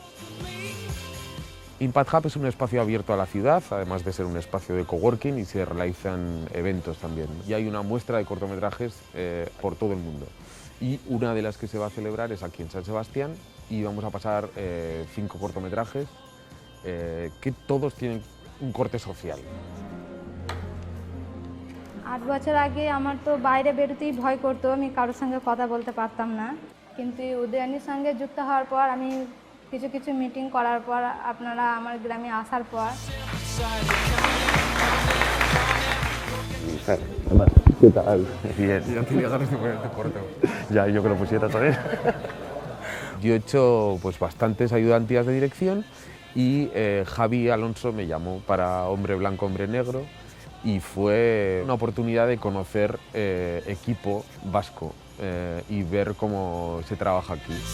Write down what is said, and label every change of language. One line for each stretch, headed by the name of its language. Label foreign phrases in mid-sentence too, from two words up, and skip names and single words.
Spanish: Impact Hub es un espacio abierto a la ciudad, además de ser un espacio de coworking, y se realizan eventos también. Y hay una muestra de cortometrajes por todo el mundo. Y una de las que se va a celebrar es aquí en San Sebastián y vamos a pasar 5 cortometrajes que todos tienen un corte social.
Bangla: 8 বছর আগে আমার তো বাইরে বেরোতেই ভয় করতো, আমি কারোর সঙ্গে কথা বলতে পারতাম না, কিন্তু উদয়নের সঙ্গে যুক্ত হওয়ার পর আমি কিছু মিটিং করার পর আপনারা আমার গ্রামে আসার পর
Spanish: ¿Qué tal? Bien. Ya tenía ganas de ponerte corto. Ya, yo que lo pusiera también. Yo he hecho pues bastantes ayudantías de dirección y Javi Alonso me llamó para Hombre Blanco, Hombre Negro y fue una oportunidad de conocer equipo vasco y ver cómo se trabaja aquí.